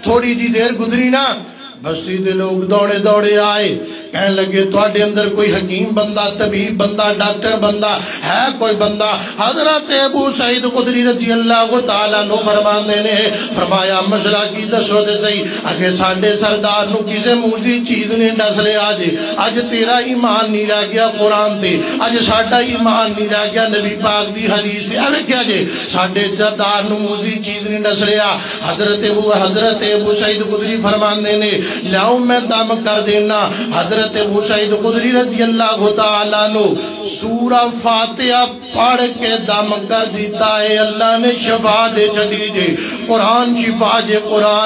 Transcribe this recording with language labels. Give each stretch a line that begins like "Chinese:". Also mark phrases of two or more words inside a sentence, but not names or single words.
Punjabi: تھوڑی جی دیر گزری نا، بستی دے لوگ دوڑے آئے، کہنے لگے تواڈے اندر کوئی حکیم بندہ، طبیب بندہ، ڈاکٹر بندہ ہے کوئی بندہ؟ حضرت ابو سعید خدری
Arabic: رضی اللہ تعالیٰ عنہ
Punjabi: فرماندے نے فرمایا مسئلہ کی دسو تے صحیح، اگے ساڈے سردار نو کسے موزی چیز نے ڈس لیا اج تیرا ایمان نہیں رہ گیا قرآن تے، اج ساڈا ایمان نہیں رہ گیا نبی پاک دی حدیث تے، ایویں کیا جے ساڈے سردار نو موزی چیز نے ڈس لیا؟ حضرت ابو سعید خدری فرماندے نے لاؤ میں دم کر دینا۔ حضرت ابو سعید خدری
Arabic: رضی اللہ تعالیٰ عنہ
Punjabi: سورہ فاتحہ پڑھ کے دم کر دیتا ہے، اللہ نے شفا دے چلی جے، قرآن شفا جے قرآن۔